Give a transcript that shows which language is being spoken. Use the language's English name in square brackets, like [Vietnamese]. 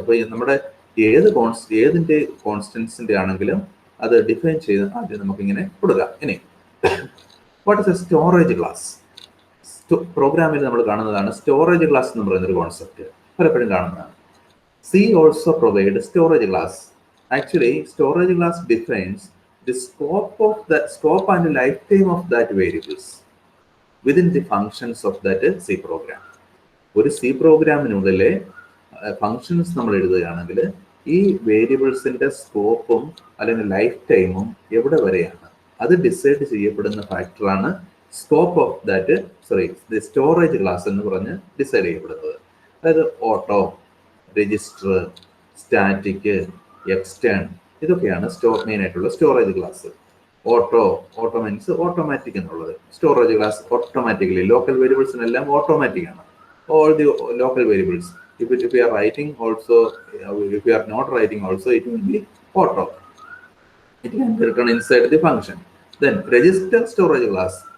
[Malayalam] അപ്പോൾ നമ്മുടെ ഏതിന്റെ കോൺസ്റ്റൻസിന്റെ ആണെങ്കിലും അത് ഡിഫൈൻ ചെയ്ത് ആദ്യം നമുക്കിങ്ങനെ കൊടുക്കാം. ഇനി [English] What is a storage class? [Malayalam] പ്രോഗ്രാമിൽ നമ്മൾ കാണുന്നതാണ് സ്റ്റോറേജ് ക്ലാസ് എന്ന് പറയുന്നൊരു കോൺസെപ്റ്റ്, പലപ്പോഴും കാണുന്നതാണ്. [English] C also provide storage class. Actually, storage class defines the scope and lifetime of that variables within the functions of that C program. [Malayalam] ഒരു C പ്രോഗ്രാമിനുള്ളിലെ functions നമ്മൾ എഴുതുകയാണെങ്കിൽ ഈ വേരിയബിൾസിന്റെ സ്കോപ്പും അല്ലെങ്കിൽ ലൈഫ് ടൈമും എവിടെ വരെയാണ് അത് ഡിസൈഡ് ചെയ്യപ്പെടുന്ന ഫാക്ടറാണ് scope of that the storage class എന്ന് പറഞ്ഞ് ഡിസൈഡ് ചെയ്യപ്പെടുന്നത്. അതായത് ഓട്ടോ, രജിസ്റ്റർ, സ്റ്റാറ്റിക്, എക്സ്റ്റേൺ, ഇതൊക്കെയാണ് മെയിൻ ആയിട്ടുള്ള storage class. Auto means automatic എന്നുള്ളത്. Storage class automatically local വേരിയബിൾസിനെല്ലാം automatic ആണ്. [English] All the local variables if we are writing also, if we are not writing also, it will be auto. It can be written inside the function. Then register storage class.